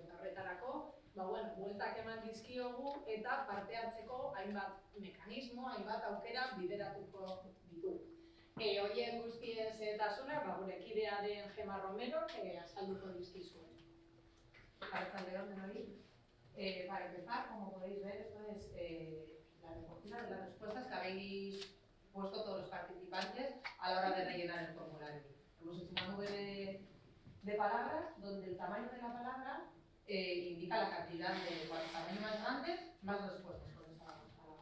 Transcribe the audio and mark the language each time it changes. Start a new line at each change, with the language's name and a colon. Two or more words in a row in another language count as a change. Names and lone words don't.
Basque: Eta horretarako, bueltak eman dizkiogu eta parte hartzeko hainbat mekanismo, hainbat aukera bideratuko ditugu. Horien guztien zehetasunak, gure kidea den Gema Romero, azalduko dizkizuen. Arratsaldeon denoi.
Spanish: Para empezar, como podéis ver, esto es la recogida de las respuestas que habéis puesto todos los participantes a la hora de rellenar el formulario. Hemos hecho una nube de palabras donde el tamaño de la palabra indica la cantidad de cuanto tamaño más grande, más respuestas con esa palabra.